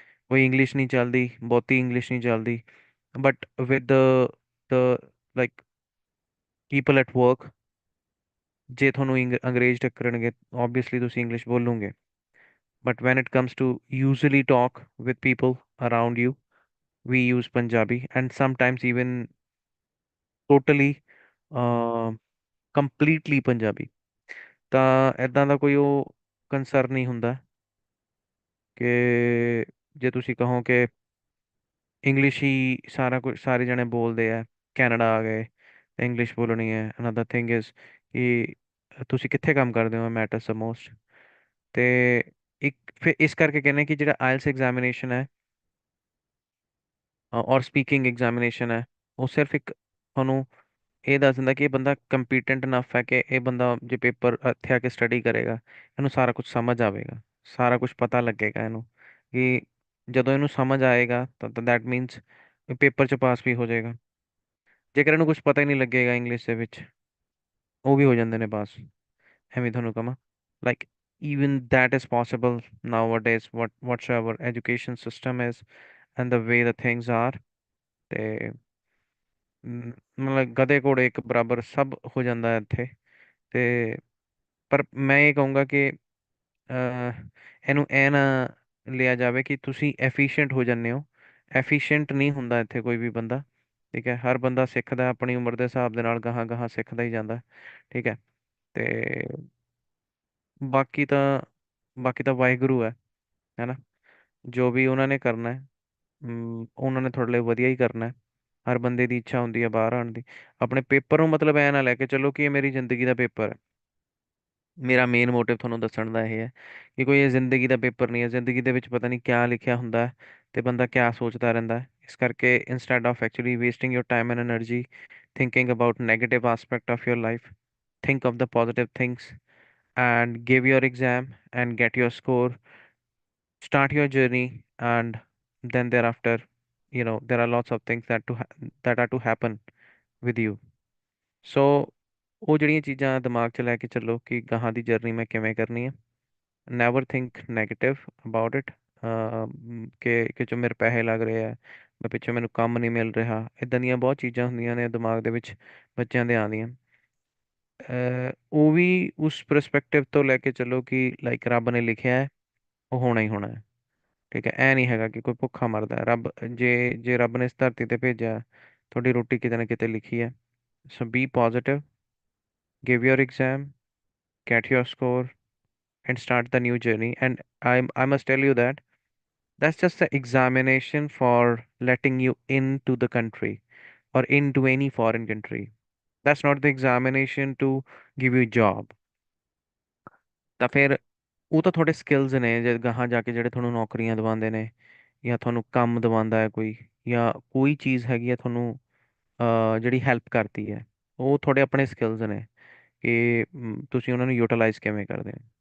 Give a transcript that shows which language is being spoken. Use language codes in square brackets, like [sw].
[pa] ਕੋਈ ਇੰਗਲਿਸ਼ ਨਹੀਂ ਚੱਲਦੀ, ਬਹੁਤੀ ਇੰਗਲਿਸ਼ ਨਹੀਂ ਚੱਲਦੀ, [en] but with the like people at work, [pa] ਜੇ ਤੁਹਾਨੂੰ ਅੰਗਰੇਜ਼ ਟੱਕਰਨਗੇ obviously ਤੁਸੀਂ English ਬੋਲੋਗੇ। [en] But when it comes to usually talk with people around you, we use Punjabi and sometimes even totally completely Punjabi. [pa] ਤਾਂ ਇਦਾਂ ਦਾ ਕੋਈ ਉਹ ਕੰਸਰਨ ਨਹੀਂ ਹੁੰਦਾ ਕਿ ਜੇ ਤੁਸੀਂ ਕਹੋ ਕਿ ਇੰਗਲਿਸ਼ ਹੀ ਸਾਰਾ ਕੁਝ ਸਾਰੇ ਜਣੇ ਬੋਲਦੇ ਆ, ਕੈਨੇਡਾ ਆ ਗਏ ਇੰਗਲਿਸ਼ ਬੋਲਣੀ ਹੈ। [en] another thing is [pa] ਕਿ ਤੁਸੀਂ ਕਿੱਥੇ ਕੰਮ ਕਰਦੇ ਹੋ [en] Matters the most. [pa] ਤੇ ਇੱਕ ਫਿਰ ਇਸ ਕਰਕੇ ਕਹਿੰਦੇ ਕਿ ਜਿਹੜਾ ਆਇਲਸ ਐਗਜ਼ਾਮੀਨੇਸ਼ਨ ਹੈ ਔਰ ਸਪੀਕਿੰਗ ਐਗਜ਼ਾਮੀਨੇਸ਼ਨ ਹੈ, ਉਹ ਸਿਰਫ ਇੱਕ ਤੁਹਾਨੂੰ ਇਹ ਦੱਸ ਦਿੰਦਾ ਕਿ ਇਹ ਬੰਦਾ ਕੰਪੀਟੈਂਟ ਇਨਫ ਹੈ ਕਿ ਇਹ ਬੰਦਾ ਜੇ ਪੇਪਰ ਇੱਥੇ ਆ ਕੇ ਸਟੱਡੀ ਕਰੇਗਾ, ਇਹਨੂੰ ਸਾਰਾ ਕੁਝ ਸਮਝ ਆਵੇਗਾ, ਸਾਰਾ ਕੁਝ ਪਤਾ ਲੱਗੇਗਾ ਇਹਨੂੰ। ਕਿ ਜਦੋਂ ਇਹਨੂੰ ਸਮਝ ਆਏਗਾ ਤਾਂ [en] that means [pa] ਪੇਪਰ 'ਚ ਪਾਸ ਵੀ ਹੋ ਜਾਏਗਾ। ਜੇਕਰ ਇਹਨੂੰ ਕੁਝ ਪਤਾ ਹੀ ਨਹੀਂ ਲੱਗੇਗਾ ਇੰਗਲਿਸ਼ ਦੇ ਵਿੱਚ, ਉਹ ਵੀ ਹੋ ਜਾਂਦੇ ਨੇ ਪਾਸ। ਐਵੇਂ ਤੁਹਾਨੂੰ ਕਹਾਂ like [en] even that is possible nowadays, whatsoever education system is and the way the things are, [pa] ਤੇ ਮਤਲਬ ਗਧੇ ਘੋੜੇ ਇੱਕ ਬਰਾਬਰ ਸਭ ਹੋ ਜਾਂਦਾ ਹੈ ਇੱਥੇ। ਤੇ ਪਰ ਮੈਂ ਇਹ ਕਹੂੰਗਾ ਕਿ ਇਹਨੂੰ ਐ ਨਾ ਲਿਆ ਜਾਵੇ ਕਿ ਤੁਸੀਂ ਐਫੀਸ਼ੀਐਂਟ ਹੋ ਜਾਂਦੇ ਹੋ। ਐਫੀਸ਼ੀਐਂਟ ਨਹੀਂ ਹੁੰਦਾ ਇੱਥੇ ਕੋਈ ਵੀ ਬੰਦਾ, ਠੀਕ ਹੈ। ਹਰ ਬੰਦਾ ਸਿੱਖਦਾ ਆਪਣੀ ਉਮਰ ਦੇ ਹਿਸਾਬ ਦੇ ਨਾਲ, ਗਾਹਾਂ ਗਾਹਾਂ ਸਿੱਖਦਾ ਹੀ ਜਾਂਦਾ, ਠੀਕ ਹੈ। ਤੇ ਬਾਕੀ ਤਾਂ ਬਾਕੀ ਤਾਂ ਵਾਹਿਗੁਰੂ ਹੈ ਨਾ। ਜੋ ਵੀ ਉਹਨਾਂ ਨੇ ਕਰਨਾ ਹੈ, ਉਹਨਾਂ ਨੇ ਤੁਹਾਡੇ ਲਈ ਵਧੀਆ ਹੀ ਕਰਨਾ ਹੈ। ਹਰ ਬੰਦੇ ਦੀ ਇੱਛਾ ਹੁੰਦੀ ਹੈ ਬਾਹਰ ਆਉਣ ਦੀ। ਆਪਣੇ ਪੇਪਰ ਨੂੰ ਮਤਲਬ ਐ ਨਾ ਲੈ ਕੇ ਚਲੋ ਕਿ ਇਹ ਮੇਰੀ ਜ਼ਿੰਦਗੀ ਦਾ ਪੇਪਰ ਹੈ। ਮੇਰਾ ਮੇਨ ਮੋਟਿਵ ਤੁਹਾਨੂੰ ਦੱਸਣ ਦਾ ਇਹ ਹੈ ਕਿ ਕੋਈ ਇਹ ਜ਼ਿੰਦਗੀ ਦਾ ਪੇਪਰ ਨਹੀਂ ਹੈ। ਜ਼ਿੰਦਗੀ ਦੇ ਵਿੱਚ ਪਤਾ ਨਹੀਂ ਕਿਆ ਲਿਖਿਆ ਹੁੰਦਾ ਹੈ ਤੇ ਬੰਦਾ ਕਿਆ ਸੋਚਦਾ ਰਹਿੰਦਾ ਹੈ। ਇਸ ਕਰਕੇ [en] Instead of actually wasting your time and energy thinking about negative aspect of your life, think of the positive things and give your exam and get your score, start your journey, and then thereafter, there are lots of things that are to happen with you. [pa] So ਉਹ ਜਿਹੜੀਆਂ ਚੀਜ਼ਾਂ ਦਿਮਾਗ 'ਚ ਲੈ ਕੇ ਚੱਲੋ ਕਿ ਗਾਹਾਂ ਦੀ journey ਮੈਂ ਕਿਵੇਂ ਕਰਨੀ ਹੈ। [en] never think negative about it, [pa] ਕਿ ਜੋ ਮੇਰੇ ਪੈਸੇ ਲੱਗ ਰਹੇ ਆ, ਮੈਂ ਪਿੱਛੋਂ ਮੈਨੂੰ ਕੰਮ ਨਹੀਂ ਮਿਲ ਰਿਹਾ, ਇਦਾਂ ਦੀਆਂ ਬਹੁਤ ਚੀਜ਼ਾਂ ਹੁੰਦੀਆਂ ਨੇ ਦਿਮਾਗ ਦੇ ਵਿੱਚ ਬੱਚਿਆਂ ਦੇ ਆਉਂਦੀਆਂ। ਉਹ ਵੀ ਉਸ ਪਰਸਪੈਕਟਿਵ ਤੋਂ ਲੈ ਕੇ ਚੱਲੋ ਕਿ ਲਾਈਕ ਰੱਬ ਨੇ ਲਿਖਿਆ ਹੈ, ਉਹ ਹੋਣਾ ਹੀ ਹੋਣਾ ਹੈ, ਠੀਕ ਹੈ। ਐ ਨਹੀਂ ਹੈਗਾ ਕਿ ਕੋਈ ਭੁੱਖਾ ਮਰਦਾ ਹੈ। ਰੱਬ ਜੇ ਰੱਬ ਨੇ ਇਸ ਧਰਤੀ ਤੇ ਭੇਜਿਆ, ਤੁਹਾਡੀ ਰੋਟੀ ਕਿਤੇ ਨਾ ਕਿਤੇ ਲਿਖੀ ਹੈ। [en] So be positive, give your exam, get your score, and start the new journey. And I must tell you that that's just the examination for letting you into the country or into any foreign country. That's not the examination to give you job. [pa] ਤਾਂ ਫਿਰ ਉਹ ਤਾਂ ਤੁਹਾਡੇ skills ਨੇ ਜੇ ਗਾਹਾਂ ਜਾ ਕੇ ਜਿਹੜੇ ਤੁਹਾਨੂੰ ਨੌਕਰੀਆਂ ਦਿਵਾਉਂਦੇ ਨੇ ਜਾਂ ਤੁਹਾਨੂੰ ਕੰਮ ਦਿਵਾਉਂਦਾ ਹੈ ਕੋਈ ਜਾਂ ਕੋਈ ਚੀਜ਼ ਹੈਗੀ ਹੈ ਤੁਹਾਨੂੰ ਜਿਹੜੀ ਹੈਲਪ ਕਰਦੀ ਹੈ ਉਹ ਤੁਹਾਡੇ ਆਪਣੇ ਸਕਿੱਲਸ ਨੇ ਕਿ ਤੁਸੀਂ ਉਹਨਾਂ ਨੂੰ ਯੂਟਿਲਾਈਜ਼ ਕਿਵੇਂ ਕਰਦੇ ਹੋ।